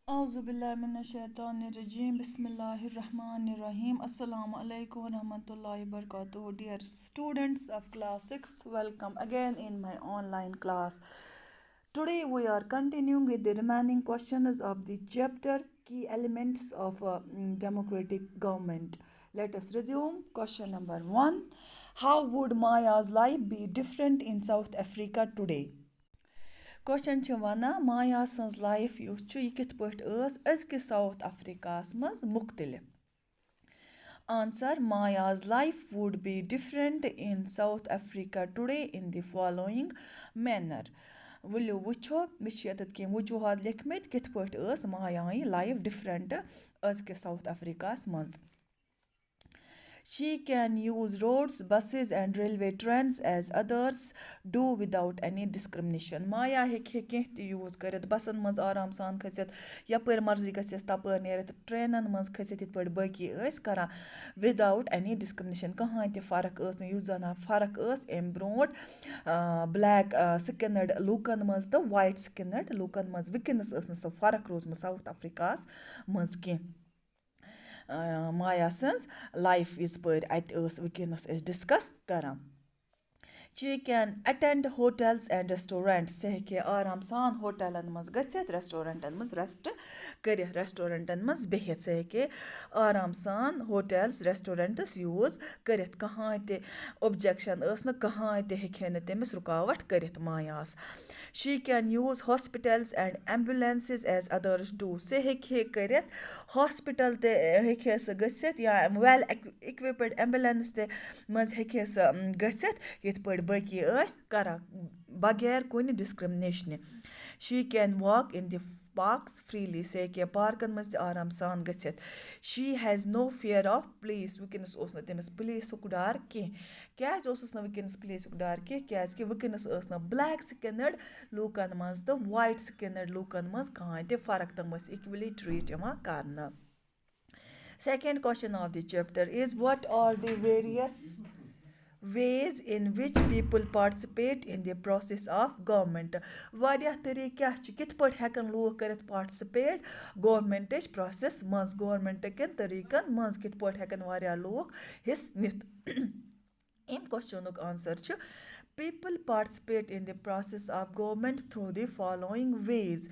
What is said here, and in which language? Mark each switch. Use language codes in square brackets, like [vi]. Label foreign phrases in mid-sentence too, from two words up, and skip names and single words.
[ar] أعوذ بالله من الشيطان الرجيم. بسم الله الرحمن الرحيم. السلام عليكم ورحمة الله وبركاته. [en] Dear students of class 6, welcome again in my online class. Today we are continuing with the remaining questions of the chapter Key Elements of a Democratic Government. Let us resume. Question number 1. How would Maya's life be different in South Africa today? [ks] Question چھِ وَنان مایا سٕنٛز لایف یُس چھُ یہِ کِتھ پٲٹھۍ ٲس أزکِس ساوُتھ اَفریٖقاہَس منٛز مُختلِف آنسر [en] Maya's life would be different in South Africa today in the following manner. [ks] ؤلِو وٕچھو مےٚ چھِ ییٚتٮ۪تھ کینٛہہ وجوٗہات لیکھمٕتۍ کِتھ پٲٹھۍ ٲس مایاہٕنۍ لایف ڈِفرَنٹ أزکِس ساوُتھ اَفریٖقاہَس منٛز. [en] She can use roads, buses and railway trains as others do without any discrimination. [ks] مایا ہیٚکہِ کینٛہہ تہِ یوٗز کٔرِتھ بَسَن منٛز آرام سان کھٔسِتھ یَپٲرۍ مرضی گژھٮ۪س تَپٲرۍ نیرِتھ ٹرٛینَن منٛز کھٔسِتھ یِتھ پٲٹھۍ باقٕے ٲسۍ کَران [en] without any discrimination [ks] کٕہٕنۍ تہِ فرق ٲس نہٕ یُس زَن فرق ٲس اَمہِ برٛونٛٹھ [en] black skinned [ks] لوٗکَن منٛز تہٕ [en] white skinned [ks] لوٗکَن منٛز وٕنکٮ۪نَس ٲس نہٕ سۄ فرق روٗزمٕژ ساوُتھ اَفریٖقاہَس منٛز کینٛہہ. مایا سٕنٛز لایف یِژ پٲرۍ اَتہِ ٲس وٕنکٮ۪نَس أسۍ ڈِسکَس کَران. [en] She can attend hotels and restaurants. [ks] سۄ ہیٚکہِ آرام سان ہوٹَلَن منٛز گٔژھِتھ رٮ۪سٹورَنٛٹَن منٛز رٮ۪سٹ کٔرِتھ رٮ۪سٹورَنٛٹَن منٛز بِہِتھ سۄ ہیٚکہِ آرام سان ہوٹَلٕز رٮ۪سٹورَنٛٹٕس یوٗز کٔرِتھ کٕہٕنۍ تہِ اوٚبجَکشَن ٲس نہٕ کٕہٕنۍ تہِ ہیٚکہِ ہے نہٕ تٔمِس رُکاوَٹ کٔرِتھ مایاہَس. [en] She can use hospitals and ambulances as others do. [ks] سۄ ہیٚکہِ ہے کٔرِتھ ہاسپِٹَل تہِ ہیٚکہِ ہے سۄ گٔژھِتھ یا [en] well equipped ambulance [ks] تہِ منٛز ہیٚکہِ ہے سۄ گٔژھِتھ یِتھ پٲٹھۍ باقٕے ٲسۍ کَران بغیر کُنہِ ڈِسکرٛمنیشنہِ. [en] She can walk in the parks freely. [ks] سۄ ہیٚکہِ ہے پارکَن منٛز تہِ آرام سان گٔژھِتھ. [en] She has no fear of police. [ks] وٕنکٮ۪نَس اوس نہٕ تٔمِس پُلیٖسُک ڈر کینٛہہ کیٛازِ اوسُس نہٕ وٕنکٮ۪نَس پُلیٖسُک ڈر کینٛہہ کیٛازِکہِ وٕنکٮ۪نَس ٲس نہٕ [en] black skinned [ks] لوٗکَن منٛز تہٕ [en] white skinned [ks] لوٗکَن منٛز کٕہٕنۍ تہِ فرق تِم ٲسۍ [en] equally treat [ks] یِوان کَرنہٕ. [en] Second question of the chapter is what are the various ways in which people participate in the process of government. [ks] واریاہ طریٖقہٕ کیٛاہ چھِ کِتھ پٲٹھۍ ہٮ۪کَن لوٗکھ کٔرِتھ پاٹِسِپیٹ گورمٮ۪نٛٹٕچ پرٛاسٮ۪س منٛز گورمٮ۪نٛٹٕکٮ۪ن طریٖقَن منٛز کِتھ پٲٹھۍ ہٮ۪کَن واریاہ لوٗکھ حِصہٕ نِتھ. اَمہِ کوسچنُک آنسر چھُ [en] people participate in the process of government through the following ways.